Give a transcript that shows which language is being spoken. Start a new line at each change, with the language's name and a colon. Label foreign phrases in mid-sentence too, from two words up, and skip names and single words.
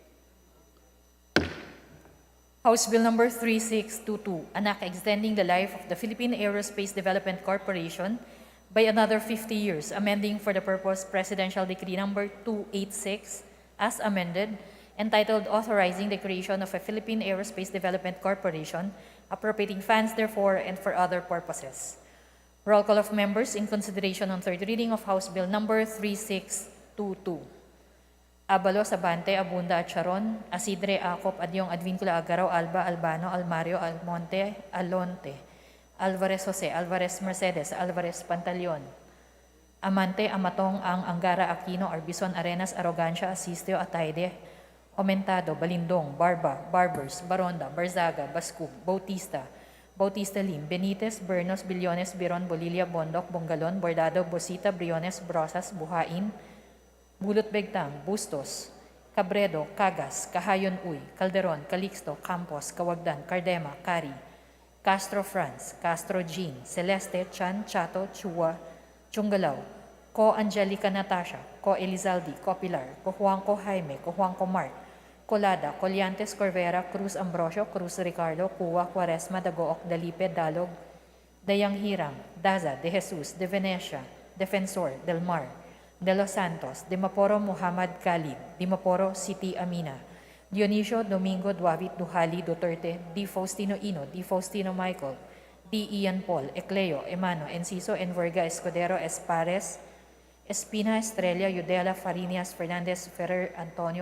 English: House Bill number 3622, an act extending the life of the Philippine Aerospace Development Corporation by another 50 years, amending for the purpose Presidential Decree number 286 as amended, entitled Authorizing the Creation of a Philippine Aerospace Development Corporation, appropriating funds therefore and for other purposes. Roll call of members in consideration on third reading of House Bill number 3622. Abalos, Abante, Abunda, Charon, Asidre, Acop, Adyong, Advincula, Agaraw, Alba, Albano, Almario, Almonte, Alonte, Alvarez Jose, Alvarez Mercedes, Alvarez Pantaleon, Amante, Amatong, Ang, Angara, Aquino, Arbison, Arenas, Arrogancia, Asistio, Ataide, Aumentado, Balindong, Barba, Barbers, Baronda, Barzaga, Bascub, Bautista, Bautista Lim, Benitez, Bernos, Billones, Biron, Bolilla, Bondoc, Bongalon, Bordado, Bosita, Briones, Brosas, Buhain, Bulot Begtang, Bustos, Cabredo, Cagas, Kahayon Uy, Calderon, Calixto, Campos, Kawagdan, Cardema, Cari, Castro Franz, Castro Jean, Celeste, Chan, Chato, Chua, Chungalao, Ko Angelica Natasha, Ko Elizalde, Ko Pilar, Ko Juanco Jaime, Ko Juanco Mark, Colada, Colliantes, Corvera, Cruz Ambrosio, Cruz Ricardo, Cuwa, Quaresma, Dagook, Dalipe, Dalog, Dayang Hiram, Daza, De Jesus, De Venecia, Defensor, Del Mar, De Los Santos, Dimaporo Muhammad Khalid, Dimaporo City Amina, Dionisio Domingo Duavit Duhali Duterte, Di Faustino Ino, Di Faustino Michael, Di Ian Paul, Ecleo, Emano, Enciso, Enverga, Escudero, Espares, Espina, Estrella, Yudela, Farinas, Fernandez, Ferrer, Antonio,